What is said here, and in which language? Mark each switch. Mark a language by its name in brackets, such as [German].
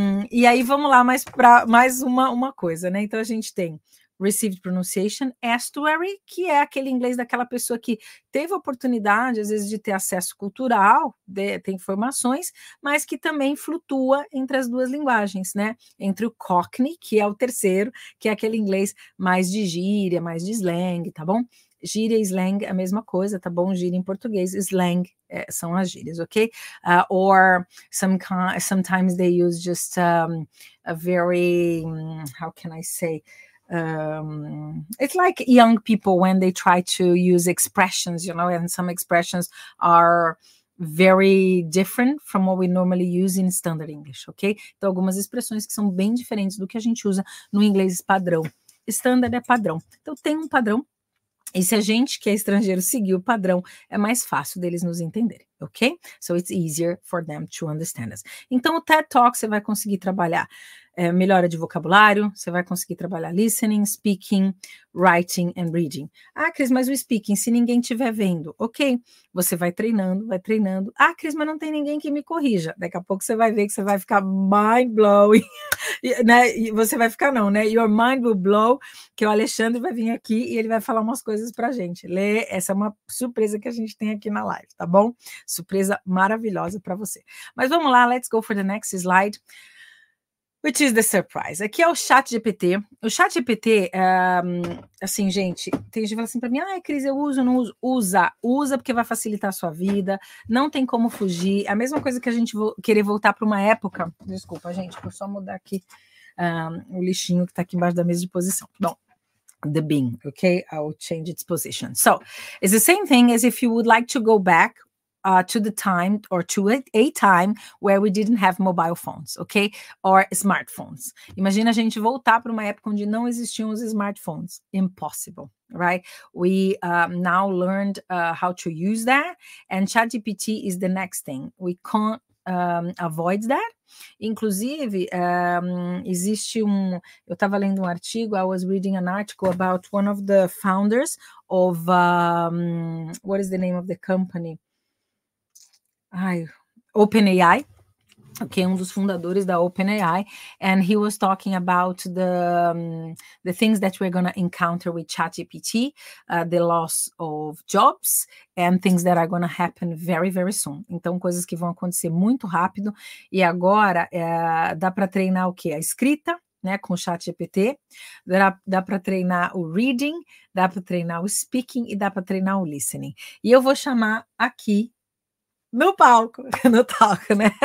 [Portuguese] E aí vamos lá mais uma coisa, né? Então a gente tem Received Pronunciation, Estuary, que é aquele inglês daquela pessoa que teve a oportunidade, às vezes, de ter acesso cultural, ter informações, mas que também flutua entre as duas linguagens, né? Entre o Cockney, que é o terceiro, que é aquele inglês mais de gíria, mais de slang, tá bom? Gíria e slang é a mesma coisa, tá bom? Gíria em português, slang são as gírias, ok? [English] Or sometimes they use just a very, how can I say? It's like young people when they try to use expressions, you know, and some expressions are very different from what we normally use in standard English, ok? [Portuguese] Então, algumas expressões que são bem diferentes do que a gente usa no inglês padrão. Standard é padrão. Então, tem um padrão. E se a gente que é estrangeiro seguir o padrão, é mais fácil deles nos entenderem, ok? [English] So it's easier for them to understand us. [Portuguese] Então, o TED Talk você vai conseguir trabalhar melhora de vocabulário, você vai conseguir trabalhar listening, speaking, writing and reading. Ah, Cris, mas o speaking, se ninguém estiver vendo, ok, você vai treinando, vai treinando. Ah, Cris, mas não tem ninguém que me corrija. Daqui a pouco você vai ver que você vai ficar mind-blowing, né? E você vai ficar não, né? [English] Your mind will blow, [Portuguese] que o Alexandre vai vir aqui e ele vai falar umas coisas pra gente. Lê, essa é uma surpresa que a gente tem aqui na live, tá bom? Surpresa maravilhosa para você. Mas vamos lá, [English] let's go for the next slide. Which is the surprise? [Portuguese] Aqui é o ChatGPT. O ChatGPT, assim, gente, tem gente que fala assim para mim, Cris, eu uso, não uso. Usa porque vai facilitar a sua vida, não tem como fugir. A mesma coisa que a gente querer voltar para uma época. Desculpa, gente, vou só mudar aqui o lixinho que está aqui embaixo da mesa de posição. [English] Bom, the bin, okay? I will change its position. So, it's the same thing as if you would like to go back to the time or to a time where we didn't have mobile phones, okay? Or smartphones. [Portuguese] Imagina a gente voltar para uma época onde não existiam os smartphones. [English] Impossible, right? We now learned how to use that, and ChatGPT is the next thing. We can't avoid that. [Portuguese] Inclusive, existe eu estava lendo um artigo, [English] I was reading an article about one of the founders of, what is the name of the company? OpenAI, okay, [Portuguese] um dos fundadores da OpenAI, [English] and he was talking about the things that we're going to encounter with ChatGPT, the loss of jobs, and things that are going to happen very, very soon. [Portuguese] Então, coisas que vão acontecer muito rápido, e agora dá para treinar o quê? A escrita, né, com o ChatGPT, dá para treinar o reading, dá para treinar o speaking e dá para treinar o listening. E eu vou chamar aqui no palco, né?